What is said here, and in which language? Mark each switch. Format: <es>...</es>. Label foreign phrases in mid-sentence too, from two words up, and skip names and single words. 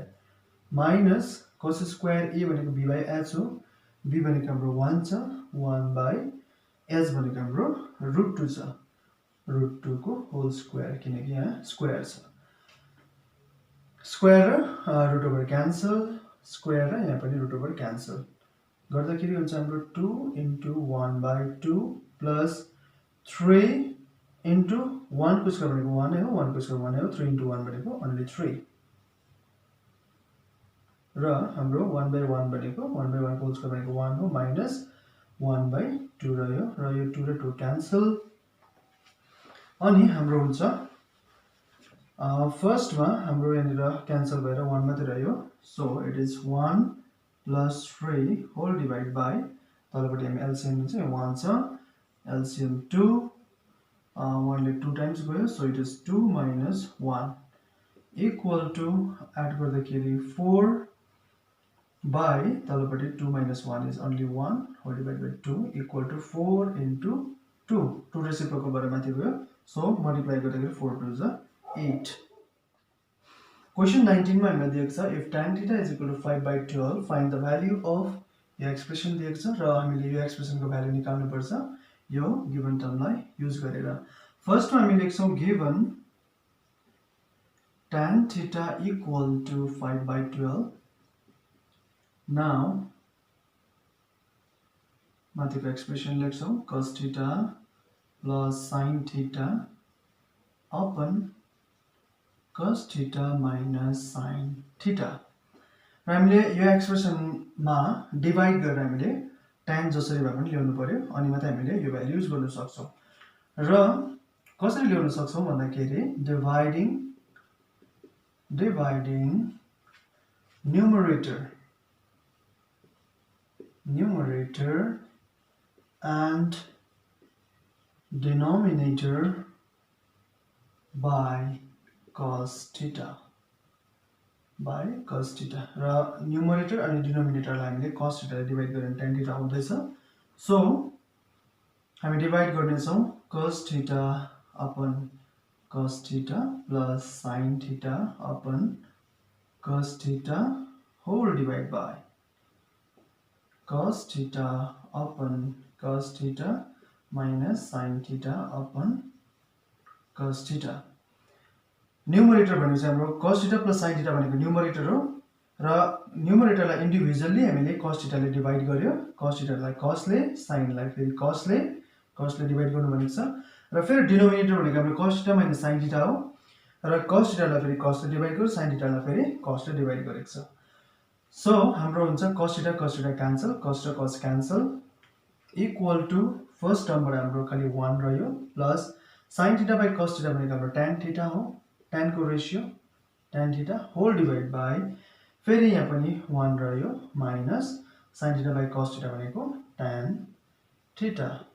<en>minus cos square a</en> <ne>भनेको</ne> <en>b by h</en> <ne>हो b भनेको हाम्रो 1 छ</ne> <en>1 by h</en> <ne>भनेको हाम्रो √2 छ √2 को</ne> <en>whole square</en> <ne>किनकि यहाँ स्क्वायर छ स्क्वायर र</ne> <en>root over cancel</en> <ne>स्क्वायर र यहाँ पनि</ne> <en>root over cancel</en> <ne>गर्दाखेरि हुन्छ हाम्रो</ne> <en>2 into 1 by 2 plus 3 into 1</en> <ne>को स्क्वायर भनेको 1 हो 1 को स्क्वायर 1 हो</ne> <en>3 into 1</en> <ne>भनेको</ne> <en>only 3</en> <ne>र हाम्रो</ne> <en>1 by 1</en> <ne>भनेको</ne> <en>1 by 1</en> <ne>को</ne> <en>whole square</en> <ne>भनेको 1 हो</ne> <en>minus 1 by 2</en> <ne>रह्यो र यो 2 र 2 क्यान्सल अनि हाम्रो हुन्छ फर्स्टमा हाम्रो यहाँनिर क्यान्सल भएर 1 मात्रै रह्यो</ne> <en>so it is 1 plus 3 whole divide by</en> <ne>तलपटि हामी एलसीएम चाहिँ 1 छ एलसीएम 2 1 ले</ne> <en>2 times</en> <ne>गयो</ne> <en>so it is 2 minus 1 equal to add गर्दाखेरि 4 by तलपटि 2 minus 1 is only 1 whole divided by 2 equal to 4 into 2</en> <ne>रेसिप्रोकल भएर माथि गयो सो मल्टिप्लाई गर्दाखेरि</ne> <en>4 2 is 8</en> <ne>क्वेशन 19 मा हामीलाई दिएको छ</ne> <en>if tan theta is equal to 5 by 12 find the value of</en> <ne>यो एक्सप्रेसन दिएको छ र हामीले यो एक्सप्रेसनको भ्यालु निकाल्नु पर्छ यो</ne> <en>given term</en> <ne>युज गरेर फर्स्टमा हामी लेख्छौं गिवन</ne> <en>tan theta equal to 5 by 12 now माथिको एक्सप्रेसन लेख्छौं cos theta plus sin theta</en> <ne>upon cos theta minus sin theta र हामीले यो एक्सप्रेसनमा डिवाइड गरेर हामीले tan जसरी भए पनि ल्याउनु पर्यो अनि मात्रै हामीले यो भ्यालु युज गर्न सक्छौं र कसरी ल्याउन सक्छौं भन्दाखेरि dividing</ne> <en>numerator and denominator by cos theta</en> <ne>र न्युमरेटर अनि डिनोमिनेटरलाई हामीले</ne> <en>cos theta</en> <ne>ले डिवाइड गरेर</ne> <en>tan theta</en> <ne>आउँदैछ</ne> <en>सो</en> <ne>हामी डिवाइड गर्ने छौं</ne> <en>cos theta upon cos theta plus sin theta upon cos theta whole divided by cos theta upon cos theta minus sin theta upon cos theta.</en> <ne>न्यूमरेटर भनेको चाहिँ हाम्रो</ne> <en>cos theta plus sin theta</en> <ne>भनेको न्यूमरेटर हो र न्यूमरेटरलाई इन्डिभिजुअली हामीले</ne> <en>cos theta</en> <ne>ले डिवाइड गर्यो</ne> <en>cos theta</en> <ne>लाई cos ले sin लाई फेरि cos ले डिवाइड गर्नु भनेको छ र फेरि डिनोमिनेटर भनेको हाम्रो</ne> <en>cos theta minus sin theta</en> <ne>हो र</ne> <en>cos theta</en> <ne>लाई फेरि cos ले डिवाइड गर्यो</ne> <en>sin theta</en> <ne>लाई फेरि cos ले डिवाइड गरेको छ सो हाम्रो हुन्छ</ne> <en>cos theta cancel</en> <ne>cos र cos क्यान्सल</ne> <en>equal to first term</en> <ne>हाम्रो खाली 1 रह्यो</ne> <en>plus sin theta by cos theta</en> <ne>भनेको हाम्रो</ne> <en>tan theta</en> <ne>हो tan को रेशियो</ne> <en>tan theta whole divided by</en> <ne>फेरि यहाँ पनि 1 रह्यो</ne> <en>minus sin theta by cos theta</en> <ne>भनेको</ne> <en>tan theta</en>